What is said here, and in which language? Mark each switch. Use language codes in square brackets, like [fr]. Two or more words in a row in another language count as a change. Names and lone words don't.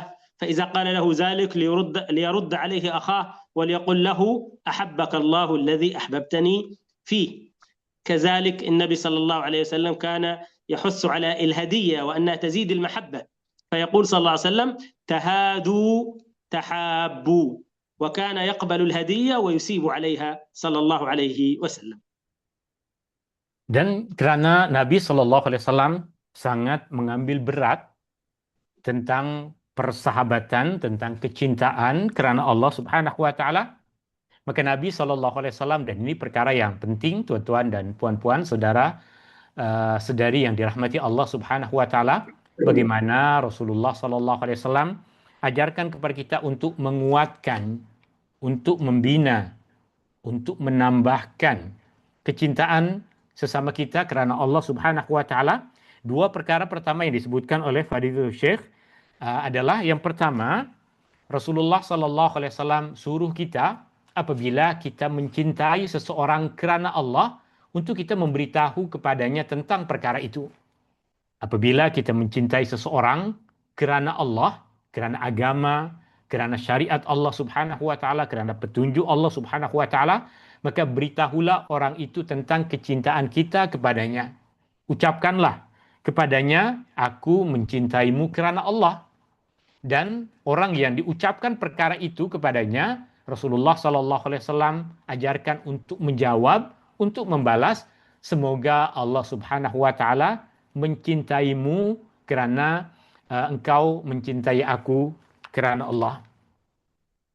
[ar] فإذا قال له ذلك ليرد عليه أخاه وليقل له: أحبك الله الذي أحببتني فيه. كذلك النبي صلى الله عليه وسلم كان يحث على الهدية وأنها تزيد المحبة، فيقول صلى الله عليه وسلم: تهادوا تحابوا، وكان يقبل الهدية ويسيب عليها صلى الله عليه وسلم. [ms] Dan kerana Nabi [ar] صلى الله عليه وسلم [ms] sangat mengambil berat tentang persahabatan, tentang kecintaan kerana Allah [ar] سبحانه وتعالى, [ms] maka Nabi [ar] صلى الله عليه وسلم, [ms] dan ini perkara yang penting tuan-tuan dan puan-puan, saudara saudari yang dirahmati [ar] الله سبحانه وتعالى, [ms] bagaimana Rasulullah [ar] صلى الله عليه وسلم [ms] ajarkan kepada kita untuk menguatkan, untuk membina, untuk menambahkan kecintaan sesama kita kerana [ar] الله سبحانه وتعالى. [ms] 2 perkara pertama yang disebutkan oleh Fadilatul Syekh adalah yang pertama, Rasulullah [ar] صلى الله عليه وسلم [ms] suruh kita apabila kita mencintai seseorang kerana Allah untuk kita memberitahu kepadanya tentang perkara itu. Apabila kita mencintai seseorang kerana Allah, kerana agama, kerana syariat [ar] الله سبحانه وتعالى, [ms] kerana petunjuk [ar] الله سبحانه وتعالى, [ms] maka beritahulah orang itu tentang kecintaan kita kepadanya. Ucapkanlah kepadanya, aku mencintaimu kerana Allah. Dan orang yang diucapkan perkara itu kepadanya, Rasulullah [ar] صلى الله عليه وسلم [ms] ajarkan untuk menjawab, untuk membalas, semoga [ar] الله سبحانه وتعالى [ms] mencintaimu kerana engkau mencintai aku kerana Allah.